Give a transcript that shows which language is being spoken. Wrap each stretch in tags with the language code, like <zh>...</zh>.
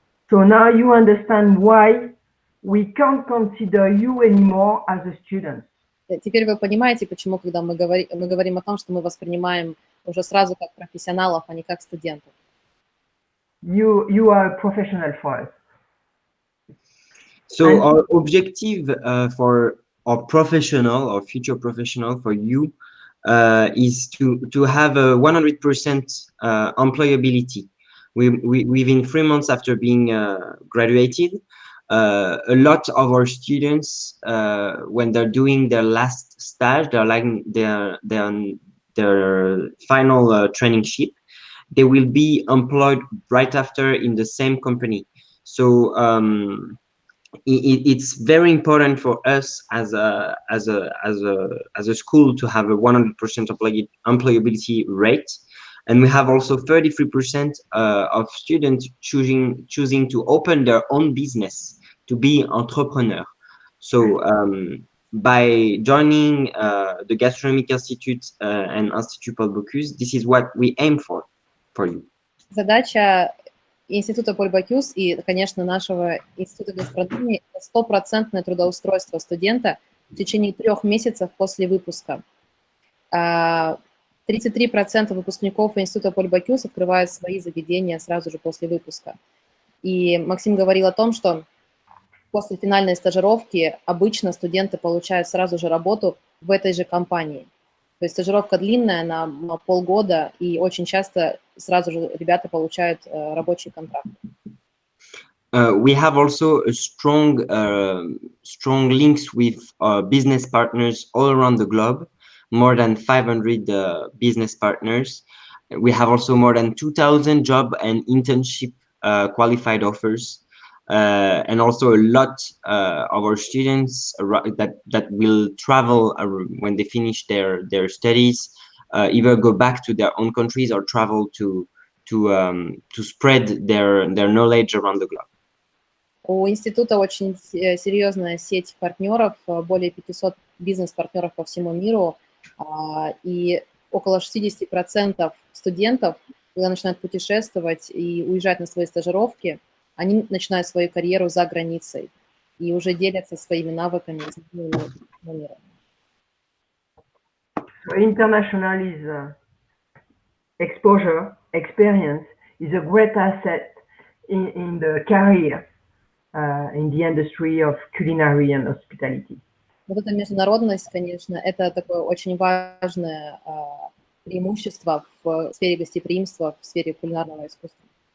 <en>So now you understand why we can't consider you anymore as a student.</en> <ru>Теперь вы понимаете, почему, когда мы говорим о том, что мы воспринимаем уже сразу как профессионалов, а не как студентов.</ru> <en>You are a professional for us. So our objective for our professional or future professional for you is to have a 100% employability. Within 3 months after being graduated, a lot of our students, when they're doing their last stage, they're like their final traineeship, they will be employed right after in the same company. So it's very important for us as a school to have a 100% employability rate, and we have also 33% of students choosing to open their own business, to be entrepreneur. So by joining the Gastronomic Institute and Institut Paul Bocuse, this is what we aim for you.</en> <ru>Задача Института Поль Бокюс и, конечно, нашего Института гастрономии – 100% трудоустройство студента в течение 3 месяцев после выпуска. 33% выпускников Института Поль Бокюс открывают свои заведения сразу же после выпуска. И Максим говорил о том, что после финальной стажировки обычно студенты получают сразу же работу в этой же компании. То есть стажировка длинная, на полгода, и очень часто сразу же ребята получают рабочий контракт.</ru> <en>We have also a strong links with business partners all around the globe, more than 500 business partners. We have also more than 2,000 job and internship qualified offers. And also a lot of our students that will travel when they finish their studies, either go back to their own countries or travel to spread their knowledge around the globe.</en> <ru>У института очень серьезная сеть партнеров, более 500 бизнес-партнеров по всему миру, и около 60% студентов, когда начинают путешествовать и уезжать на свои стажировки, они начинают свою карьеру за границей и уже делятся своими навыками с миром.</ru> <en>So international is exposure, experience is a great asset in the career in the industry of culinary and hospitality.</en> <ru>Вот эта международность, конечно, это такое очень важное преимущество в сфере гостеприимства, в сфере кулинарного искусства.</ru>